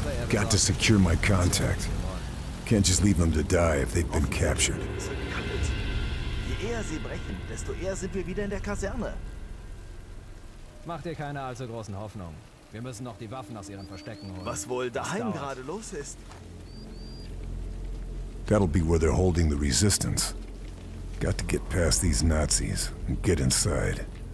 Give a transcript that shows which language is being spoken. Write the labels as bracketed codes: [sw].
[en] Got to secure my contact. Can't just leave them to die if they've been captured. [de] Je eher sie brechen, desto eher sind wir wieder in der Kaserne. Mach dir keine allzu großen Hoffnungen. Wir müssen noch die Waffen aus ihren Verstecken holen. Was wohl daheim gerade los ist? [en] That'll be where they're holding the resistance. Got to get past these Nazis and get inside.